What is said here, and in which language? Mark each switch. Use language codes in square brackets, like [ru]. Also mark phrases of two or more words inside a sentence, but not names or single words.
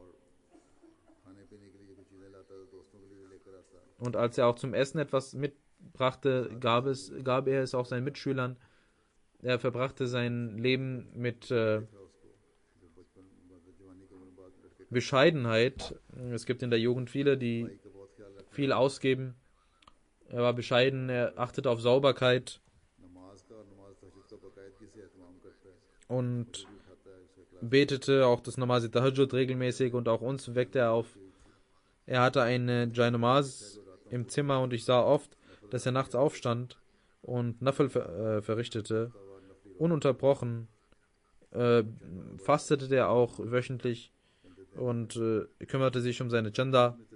[de] Und als er auch zum Essen etwas mitbrachte, gab er es auch seinen Mitschülern. Er verbrachte sein Leben mit Bescheidenheit. Es gibt in der Jugend viele, die viel ausgeben Er war bescheiden, er achtete auf Sauberkeit [ur] نماز کا اور نماز تہجد کا باقاعدگی سے اہتمام کرتا ہے, [de] und [ur] کھاتا ہے، اسے اخلاص [de] betete auch das [ur] نماز تہجد [de] regelmäßig und auch uns weckte er auf. Er hatte eine Jainamaz im Zimmer und ich sah oft, dass er nachts aufstand und Nafel verrichtete. Ununterbrochen fastete er auch wöchentlich und kümmerte sich um seine Chanda.